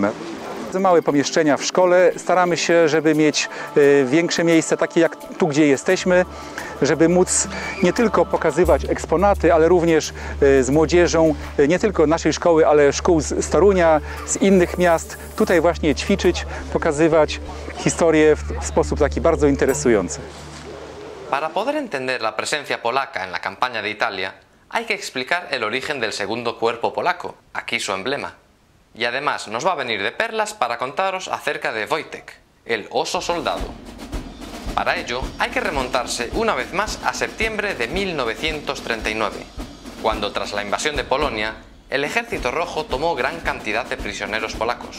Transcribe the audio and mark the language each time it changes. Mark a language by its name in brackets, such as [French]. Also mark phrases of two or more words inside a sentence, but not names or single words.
[Polish] Małe pomieszczenia w szkole, staramy się, żeby mieć większe miejsce, takie jak tu, gdzie jesteśmy, żeby móc nie tylko pokazywać eksponaty, ale również z młodzieżą, nie tylko naszej szkoły, ale szkół z Torunia, z innych miast, tutaj właśnie ćwiczyć, pokazywać historię w sposób taki bardzo interesujący. [Spanish] Para poder entender la presencia polaca en la campaña de Italia, hay que explicar el origen del segundo cuerpo polaco, aquí su emblema. Y además nos va a venir de perlas para contaros acerca de Wojtek, el oso soldado. Para ello hay que remontarse una vez más a septiembre de 1939, cuando tras la invasión de Polonia, el Ejército Rojo tomó gran cantidad de prisioneros polacos.